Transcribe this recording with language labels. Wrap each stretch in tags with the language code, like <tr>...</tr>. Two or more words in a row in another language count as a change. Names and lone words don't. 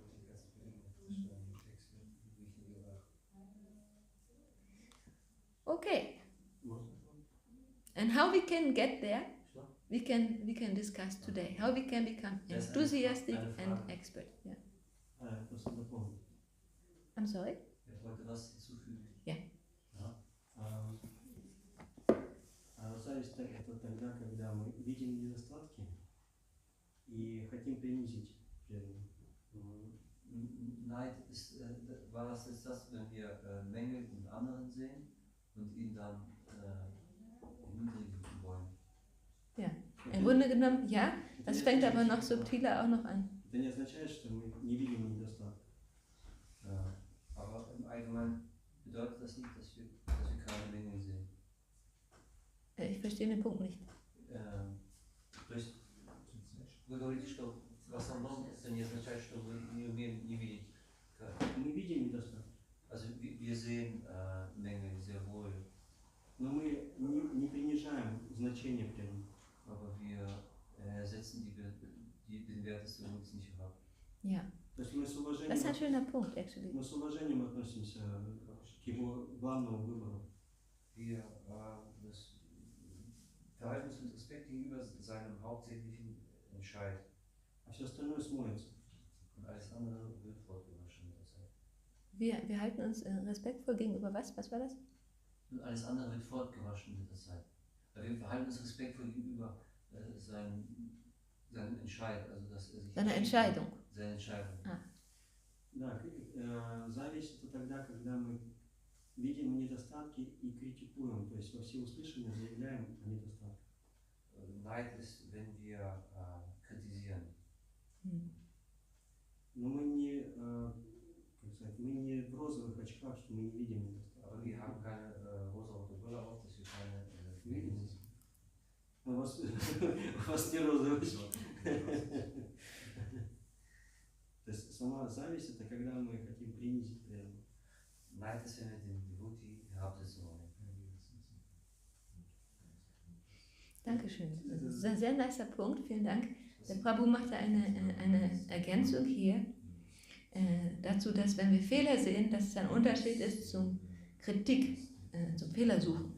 <en>Okay. And how we can get there, we can discuss today. How we can become enthusiastic and expert. Yeah. I'm sorry?</en> <de>Ich wollte was hinzufügen. Ja.</de> <ru>Зависть это тогда, когда мы видим недостатки и хотим принизить преданных.</ru> <de>Neid ist, was ist das, wenn wir Mängel in anderen sehen und ihn dann erniedrigen wollen? Ja, im Grunde genommen, ja, das fängt aber noch subtiler auch noch an.</de> <ru>Это не означает, что мы не видим недостаток.</ru> <de>Aber im Allgemeinen bedeutet das nicht, dass wir keine Mängel sehen. Ich verstehe den Punkt nicht.</de> <ru>То есть вы говорите, что в основном это не означает, что мы не умеем не видеть. Мы видим недостаток.</ru> <de>Also wir sehen Mängel sehr wohl.</de> <ru>Но мы не принижаем значение преданных.</ru> <de>Aber wir setzen den Wert des Devotees nicht herab. Ja.</de> <ru>То есть мы с уважением,</ru> <de>Das ist ein schöner Punkt, actually.</de> <ru>мы с уважением относимся к его главному выбору.</ru> <de>Wir verhalten uns mit Respekt gegenüber seinem hauptsächlichen Entscheid.</de> <ru>А все остальное смоется.</ru> <de>Und alles andere wird fortgewaschen mit der Zeit. Wir halten uns respektvoll gegenüber was? Was war das? Und alles andere wird fortgewaschen mit der Zeit. Weil wir verhalten uns respektvoll gegenüber seinem Entscheid, also dass er sich Seine Entscheidung. Seine Entscheidung.</de> <ru>Да, зависть это тогда, когда мы видим недостатки и критикуем, то есть во всеуслышание заявляем о недостатках.</ru> <de>Neid ist, wenn wir kritisieren.</de> <ru>Но мы не, как сказать, мы не в розовых очках, что мы не видим недостатки.</ru> <de>Aber wir haben keine rosa-rote Brille auf, dass wir keine Fehler sehen.</de> <ru>У вас не розовые очки. То есть сама зависть это когда мы хотим принизить преданного.</ru> <de>Neid ist, wenn wir den Devotee herabsetzen wollen. Dankeschön. Das ist ein sehr nicer Punkt, vielen Dank. Der Prabhu machte eine Ergänzung hier dazu, dass wenn wir Fehler sehen, dass es ein Unterschied ist zum Kritik, zum Fehlersuchen.</de>